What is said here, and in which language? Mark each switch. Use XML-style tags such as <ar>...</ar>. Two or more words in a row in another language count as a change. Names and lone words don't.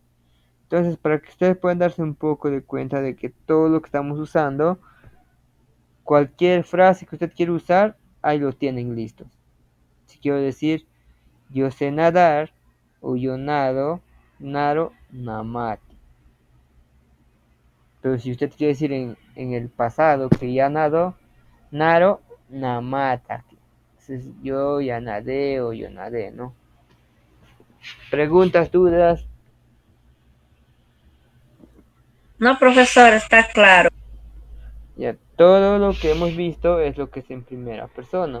<es>Entonces, para que ustedes puedan darse un poco de cuenta de que todo lo que estamos usando, cualquier frase que usted quiera usar, ahí lo tienen listos. Si quiero decir, yo sé nadar, o yo nado,</es> <cni>naro, namati.</cni> <es>Pero si usted quiere decir en el pasado que ya nado,</es> <cni>naro, namata.</cni> <es>Entonces, yo ya nadé o yo nadé, ¿no? Preguntas, dudas. No, profesor, está claro. Ya, todo lo que hemos visto es lo que es en primera persona.</es>